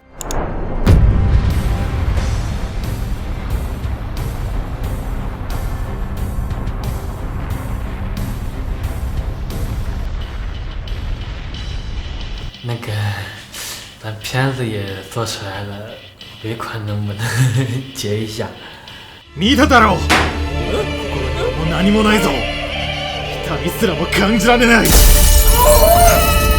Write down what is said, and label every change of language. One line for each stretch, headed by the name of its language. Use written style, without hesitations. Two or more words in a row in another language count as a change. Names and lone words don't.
Chinese: 那个，咱片子也做出来了，尾款能不能结一下？
Japanese: 見ただろう。心にはもう何もないぞ。痛みすらも感じられない。